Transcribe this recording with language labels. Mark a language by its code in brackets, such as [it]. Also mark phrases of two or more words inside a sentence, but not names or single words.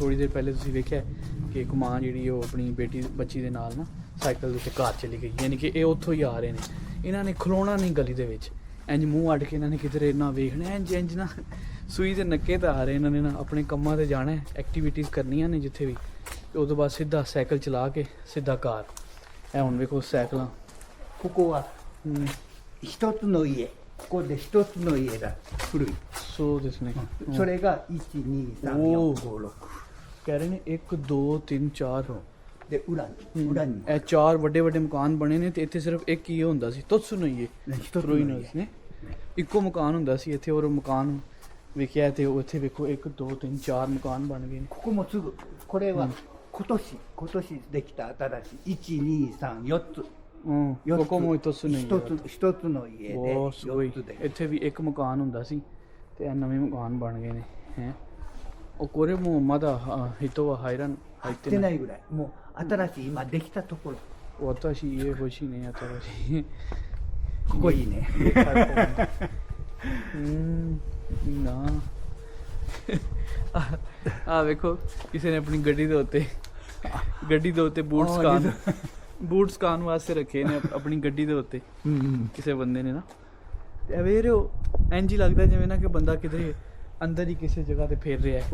[pa] ਥੋੜੀ ਦੇਰ ਪਹਿਲੇ ਤੁਸੀਂ ਵੇਖਿਆ ਕਿ ਇੱਕ ਮਾਂ ਜਿਹੜੀ ਉਹ ਆਪਣੀ ਬੱਚੀ ਦੇ ਨਾਲ ਨਾ ਸਾਈਕਲ ਦੇ ਉੱਤੇ ਘਰ ਚਲੀ ਗਈ, ਯਾਨੀ ਕਿ ਇਹ ਉੱਥੋਂ ਹੀ ਆ ਰਹੇ ਨੇ। ਇਹਨਾਂ ਨੇ ਖਲੋਣਾ ਨਹੀਂ ਗਲੀ ਦੇ ਵਿੱਚ, ਇੰਜ ਮੂੰਹ ਅੱਡ ਕੇ ਇਹਨਾਂ ਨੇ ਕਿਧਰੇ ਨਾ ਵੇਖਣਾ, ਇੰਜ ਨਾ ਸੂਈ ਦੇ ਨੱਕੇ ਤਾਂ ਆ ਰਹੇ। ਇਹਨਾਂ ਨੇ ਨਾ ਆਪਣੇ ਕੰਮਾਂ 'ਤੇ ਜਾਣਾ, ਐਕਟੀਵਿਟੀਜ਼ ਕਰਨੀਆਂ ਨੇ ਜਿੱਥੇ ਵੀ, ਤੇ ਉਦੋਂ ਬਾਅਦ ਸਿੱਧਾ ਸਾਈਕਲ ਚਲਾ ਕੇ ਸਿੱਧਾ ਘਰ। ਇਹ ਹੁਣ ਵੇਖੋ ਸਾਈਕਲਾਂ। [ja] ここは一つの家ここで一つの家だ古いそうですね。それが12345 [pa] ਕਹਿ ਰਹੇ ਨੇ 1 2 3 4 [ja] で裏に [pa] ਇਹ 4 ਵੱਡੇ ਵੱਡੇ ਮਕਾਨ ਬਣੇ ਨੇ ਤੇ ਇੱਥੇ ਸਿਰਫ ਇੱਕ ਹੀ ਹੁੰਦਾ ਸੀ। ਤੁੱਸ ਨੂੰ ਹੀ [ja] 一つの家 [pa] ਨੇ ਇੱਕੋ ਮਕਾਨ ਹੁੰਦਾ ਸੀ ਇੱਥੇ, ਔਰ ਮਕਾਨ ਵੇਖਿਆ ਤੇ ਉੱਥੇ ਵੇਖੋ 1 2 3 4 ਮਕਾਨ ਬਣ ਗਏ ਨੇ। [ja] ここもすぐこれは今年できた新しい1234つここも一つの家一つの家で [pa] ਬਹੁਤ ਸੋਈ। [ja] 4つで [pa] ਇੱਥੇ ਵੀ ਇੱਕ ਮਕਾਨ ਹੁੰਦਾ ਸੀ ਤੇ ਇਹ ਨਵੇਂ ਮਕਾਨ ਬਣ ਗਏ ਨੇ ਹੈ। ਉਹ ਕੋਰੇ [ja] もまだ人は入ってない。ないぐらいもう新しい今できたところ私家欲しいね、新しい。ここいいね [pa] いいな ਆ ਵੇਖੋ ਕਿਸੇ ਨੇ ਆਪਣੀ ਗੱਡੀ ਦੇ ਉੱਤੇ ਬੂਟ ਸਕਾਨ ਵਾਸਤੇ ਰੱਖੇ ਨੇ ਆਪਣੀ ਗੱਡੀ ਦੇ ਉੱਤੇ ਕਿਸੇ ਬੰਦੇ ਨੇ ਨਾ। ਤੇ ਵੇਖ ਰਹੇ ਹੋ ਇੰਝ ਹੀ ਲੱਗਦਾ ਜਿਵੇਂ ਨਾ ਕਿ ਬੰਦਾ ਕਿਧਰੇ ਅੰਦਰ ਹੀ ਕਿਸੇ ਜਗ੍ਹਾ ਤੇ ਫਿਰ ਰਿਹਾ ਹੈ।